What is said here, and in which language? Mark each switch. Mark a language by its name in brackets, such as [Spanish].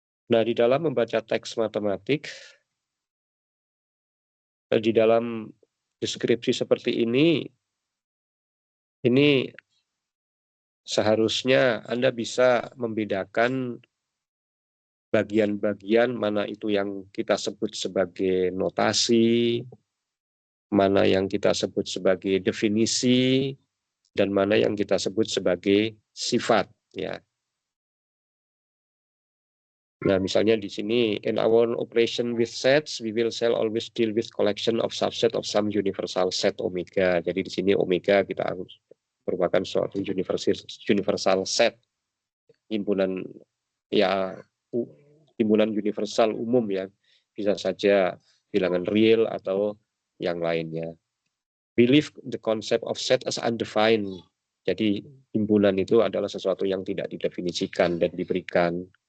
[Indonesian] Nah, di dalam membaca teks matematik, di dalam deskripsi seperti ini seharusnya Anda bisa membedakan bagian-bagian mana itu yang kita sebut sebagai notasi, mana yang kita sebut sebagai definisi, dan mana yang kita sebut sebagai sifat, ya. Nah, misalnya di sini, [English] in our operation with sets, we will shall always deal with collection of subset of some universal set omega. [Indonesian] Jadi di sini omega kita harus merupakan suatu universal set, himpunan, ya, himpunan universal umum, ya, bisa saja bilangan real atau yang lainnya. [English] We leave the concept of set as undefined. [Indonesian] Jadi himpunan itu adalah sesuatu yang tidak didefinisikan dan diberikan.